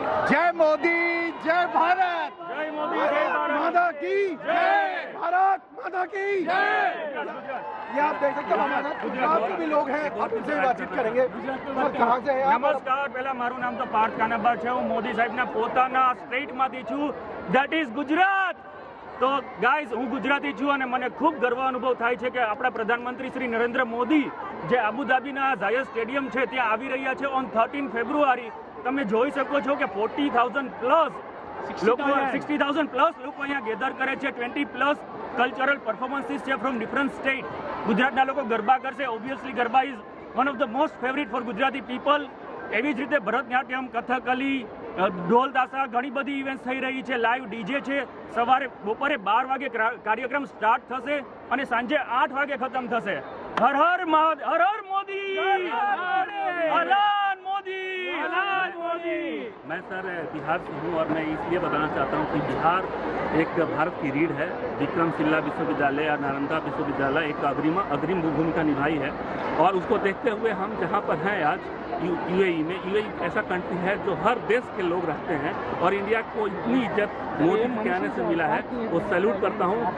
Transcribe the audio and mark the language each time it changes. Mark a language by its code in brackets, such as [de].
[hi] जय मोदी, जय भारत, जय मोदी, जय भारत माता की जय, भारत माता की जय। ये आप देख सकते हो हमारे गुजरात के भी लोग हैं और उनसे भी बातचीत करेंगे। कहाँ से हैं आप? नमस्कार, पहला मारू नाम तो पार्थ कानाबा है। [gu] હું મોદી સાહેબના પોતાના સ્ટેટમાંથી છું, [en] That is Gujarat. [gu] તો ગાઈઝ, હું ગુજરાતી છું અને મને ખૂબ ગર્વ અનુભવ થાય છે કે આપણા પ્રધાનમંત્રી શ્રી નરેન્દ્ર મોદી જે આબુધાબીના ઝાયસ સ્ટેડિયમ છે ત્યાં આવી રહ્યા છે ઓન 13 ફેબ્રુઆરી। તમે જોઈ શકો છો કે 40,000 પ્લસ લોકો, 60,000 પ્લસ લોકો અહીંયા ગેધર કરે છે। 20 પ્લસ કલ્ચરલ પરફોર્મન્સીસ છે ફ્રોમ ડિફરન્ટ સ્ટેટ। ગુજરાતના લોકો ગરબા કરશે। [en] Obviously garba is one of the most favourite for Gujarati people. [gu] એવી જ રીતે ભરતનાટ્યમ, કથકલી, ઢોલ તાશા, ઘણી બધી ઇવેન્ટ્સ થઈ રહી છે। લાઈવ ડીજે છે। સવારે બપોરે 12 વાગે કાર્યક્રમ સ્ટાર્ટ થશે અને સાંજે 8 વાગે ખતમ થશે। હર હર હર હર મોદી, અલાન મોદી, અલાન મોદી। [hi] मैं सर बिहार से हूँ और मैं इसलिए बताना चाहता हूँ कि बिहार एक भारत की रीढ़ है। विक्रमशिला विश्वविद्यालय या नालंदा विश्वविद्यालय एक अग्रिम भूमिका निभाई है और उसको देखते हुए हम जहाँ पर हैं आज यूएई में, यूएई ऐसा कंट्री है जो हर देश के लोग रहते हैं और इंडिया को इतनी इज्जत मोदी के आने से मिला है, वो सैल्यूट करता हूँ।